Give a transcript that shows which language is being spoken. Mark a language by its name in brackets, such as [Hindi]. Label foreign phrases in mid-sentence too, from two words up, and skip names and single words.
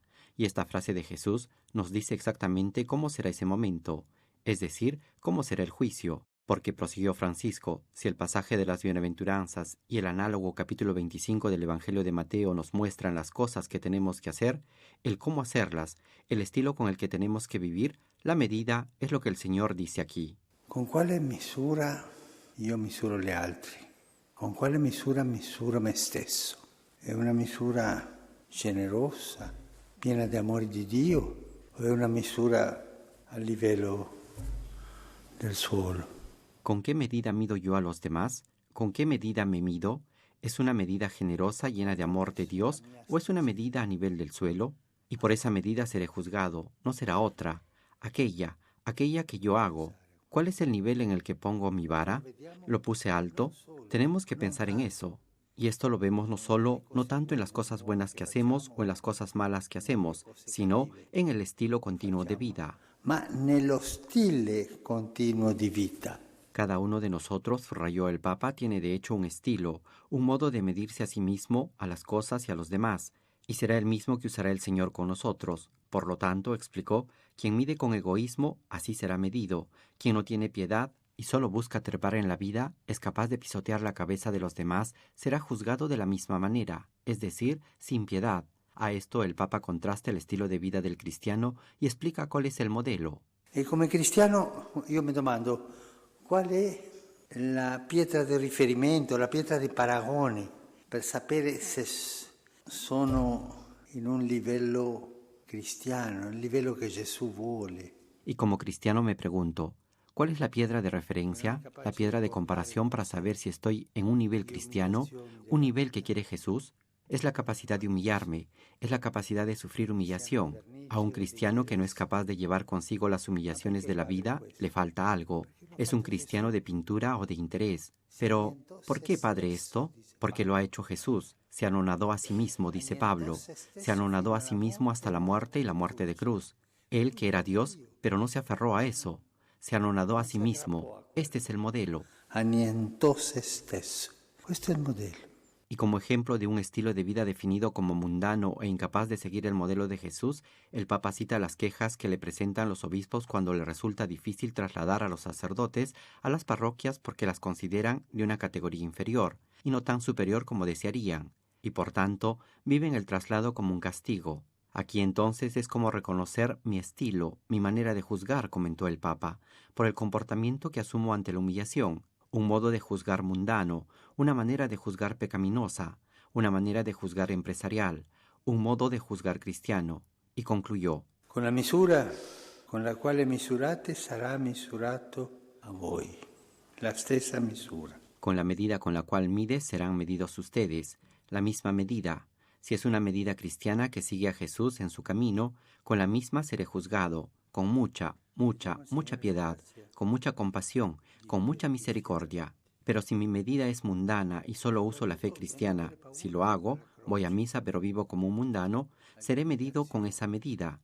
[Spanish] Y esta frase de Jesús nos dice exactamente cómo será ese momento, es decir, cómo será el juicio. Porque, prosiguió Francisco, si el pasaje de las bienaventuranzas y el análogo capítulo 25 del Evangelio de Mateo nos muestran las cosas que tenemos que hacer, el cómo hacerlas, el estilo con el que tenemos que vivir, la medida es lo que el Señor dice aquí. [Italian] Con quale misura io misuro gli altri? Con quale misura misuro me stesso? È una misura generosa, piena di amore di Dio, o è una misura a livello del suolo? [Spanish] ¿Con qué medida mido yo a los demás? ¿Con qué medida me mido? ¿Es una medida generosa, llena de amor de Dios, o es una medida a nivel del suelo? Y por esa medida seré juzgado, no será otra, aquella que yo hago. ¿Cuál es el nivel en el que pongo mi vara? ¿Lo puse alto? Tenemos que pensar en eso. Y esto lo vemos no tanto en las cosas buenas que hacemos o en las cosas malas que hacemos, sino en el estilo continuo de vida. [Italian] Ma nello stile continuo di vita. [Spanish] Cada uno de nosotros, subrayó el Papa, tiene de hecho un estilo, un modo de medirse a sí mismo, a las cosas y a los demás, y será el mismo que usará el Señor con nosotros. Por lo tanto, explicó, quien mide con egoísmo, así será medido. Quien no tiene piedad y solo busca trepar en la vida, es capaz de pisotear la cabeza de los demás, será juzgado de la misma manera, es decir, sin piedad. A esto el Papa contrasta el estilo de vida del cristiano y explica cuál es el modelo. [Italian] E come cristiano io mi domando, qual è la pietra di riferimento, la pietra di paragone per sapere se sono in un livello cristiano, il livello che Gesù vuole? [Spanish] Y como cristiano me pregunto, ¿cuál es la piedra de referencia, la piedra de comparación para saber si estoy en un nivel cristiano, un nivel que quiere Jesús? Es la capacidad de humillarme, es la capacidad de sufrir humillación. A un cristiano que no es capaz de llevar consigo las humillaciones de la vida, le falta algo. Es un cristiano de pintura o de interés. Pero, ¿por qué, Padre, esto? Porque lo ha hecho Jesús. Se anonadó a sí mismo, dice Pablo. Se anonadó a sí mismo hasta la muerte y la muerte de cruz. Él, que era Dios, pero no se aferró a eso. Se anonadó a sí mismo. Este es el modelo. [Italian] Annientò se stesso. Questo è il modello. [Spanish] Y como ejemplo de un estilo de vida definido como mundano e incapaz de seguir el modelo de Jesús, el Papa cita las quejas que le presentan los obispos cuando le resulta difícil trasladar a los sacerdotes a las parroquias porque las consideran de una categoría inferior y no tan superior como desearían, y por tanto viven el traslado como un castigo. Aquí entonces es como reconocer mi estilo, mi manera de juzgar, comentó el Papa, por el comportamiento que asumo ante la humillación. Un modo de juzgar mundano, una manera de juzgar pecaminosa, una manera de juzgar empresarial, un modo de juzgar cristiano. Y concluyó: [Italian] Con la misura con la quale misurate sarà misurato a voi. La stessa misura. [Spanish] Con la medida con la cual mides serán medidos ustedes, la misma medida. Si es una medida cristiana que sigue a Jesús en su camino, con la misma seré juzgado, con mucha piedad, con mucha compasión, con mucha misericordia. Pero si mi medida es mundana y solo uso la fe cristiana, si lo hago, voy a misa pero vivo como un mundano, seré medido con esa medida.